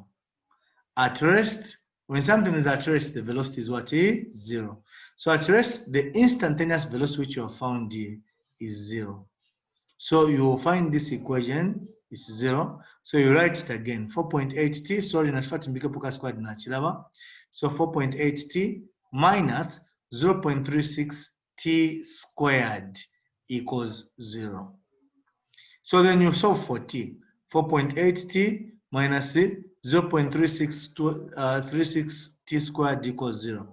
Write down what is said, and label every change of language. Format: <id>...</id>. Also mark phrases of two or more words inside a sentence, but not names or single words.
<en>At rest, when something is at rest, the velocity is what? 0. So at rest, the instantaneous velocity which you have found here is 0. So you will find this equation is 0. So you write it again. 4.8t, sorry,</en> <bem>nashifati mbike squared na chilaba.</bem> <en>So 4.8t minus 0.36t squared equals 0. So then you solve for t. 4.8t minus 0.36t squared equals 0.</en>